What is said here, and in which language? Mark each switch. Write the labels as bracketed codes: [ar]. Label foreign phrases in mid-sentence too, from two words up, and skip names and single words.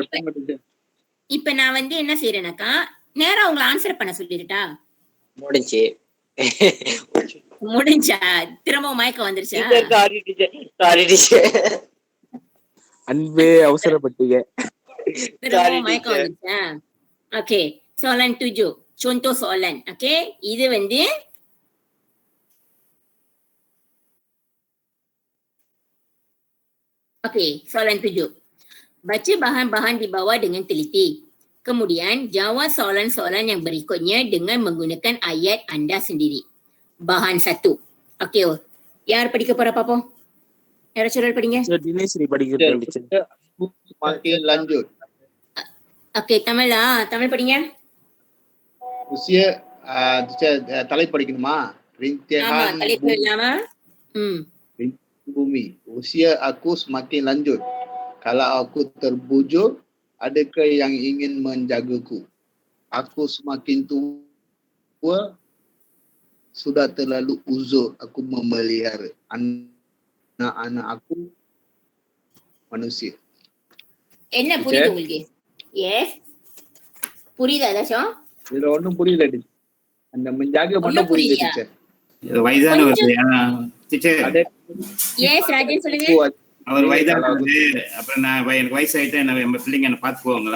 [ta] இப்ப நான் வந்து என்ன செய்யறேனாக்கா, நேரா உங்களை ஆன்சர் பண்ண சொல்லிருட்டா? முடிஞ்சா? திரும்பவும் மயக்கம் வந்துருச்சா? அன்பே அவசரப்பட்டீங்க. திரும்பவும் மயக்கம் வந்துருச்சா? ஓகே. [ms] soalan 7. Contoh soalan. [ta] ஓகே, இது வந்து soalan 7. [ms] Baca bahan-bahan di bawah dengan teliti. Kemudian jawab soalan-soalan yang berikutnya dengan menggunakan ayat anda sendiri. Bahan 1. Okey, [ta] யார் படிக்க போறா பாப்போம்? யாராச்சும் படிங்க. தினேஸ்ரீ படிக்கிறேன் டீச்சர். [ms] Makin lanjut. Okey, [ta] தமிழ் படிங்க. Usia தலை படிக்கணுமா? ஆமா, தலைப்பு இல்லாம. [ms] Bumi. Usia aku semakin lanjut. Kalau aku terbujur, adakah yang ingin menjagaku? Aku semakin tua, sudah terlalu uzur aku memelihara anak-anak aku manusia. [ta] என்ன புரியுது உங்களுக்கு? எஸ், புரியுதா ஏதாச்சும்? இதுல ஒண்ணும் புரியல டீச்சர். அந்த menjaga மட்டும் புரியுது டீச்சர். வயதானவர் டீச்சர். எஸ், ராஜன் சொல்லுங்க. அவர் வயதானவர். அப்புறம் நான் எனக்கு வயசாயிட்டா நம்ம பிள்ளைங்க என்ன பாத்துக்குவாங்களா?